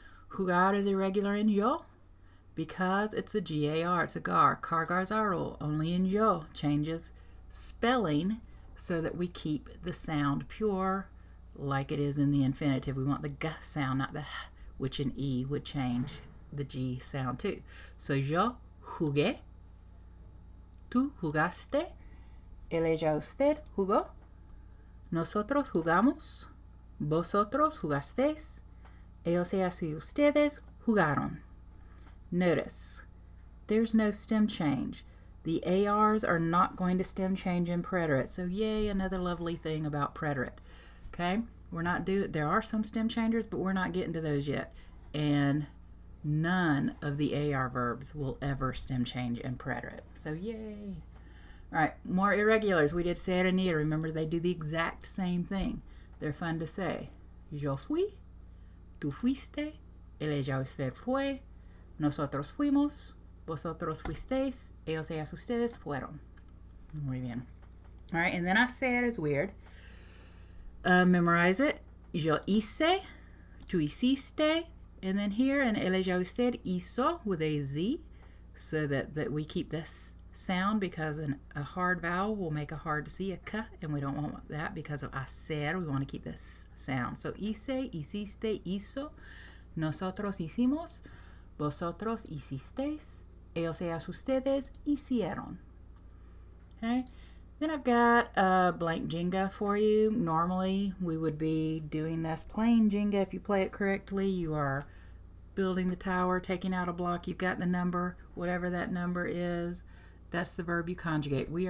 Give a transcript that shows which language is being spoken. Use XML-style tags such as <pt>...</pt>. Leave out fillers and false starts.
<en>Jugar is irregular in yo because it's a GAR, it's a GAR, cargarzaro, only in yo. Changes spelling so that we keep the sound pure like it is in the infinitive. We want the G sound, not the H, which in E would change the G sound too.</en> <es>So yo jugué, tú jugaste, ella usted jugó, nosotros jugamos, vosotros jugasteis, ellos y ustedes jugaron.</es> <en>Notice, there's no stem change. The ARs are not going to stem change in preterite. So yay, another lovely thing about preterite. Okay, there are some stem changers, but we're not getting to those yet. And none of the AR verbs will ever stem change in preterite. So yay. All right, more irregulars. We did ser and ir. Remember, they do the exact same thing. They're fun to say.</en> <es>Yo fui, tú fuiste, ella usted fue, nosotros fuimos, vosotros fuisteis, ellos ustedes fueron. Muy bien.</es> <en>All right, and then I said it's weird. Memorize it.</en> <es>Yo hice, tú hiciste,</es> <en>and then here, and</en> <es>ella usted hizo</es> <en>with a Z, so that we keep this sound because a hard vowel will make a hard C, a K, and we don't want that because of hacer. We want to keep this sound.</en> <es>So hice, hiciste, hizo, nosotros hicimos, vosotros hicisteis, ellos ustedes hicieron.</es> <en>Okay. Then I've got a blank Jenga for you. Normally we would be doing this plain Jenga. If you play it correctly, you are building the tower, taking out a block, you've got the number, whatever that number is, that's the verb you conjugate.</en>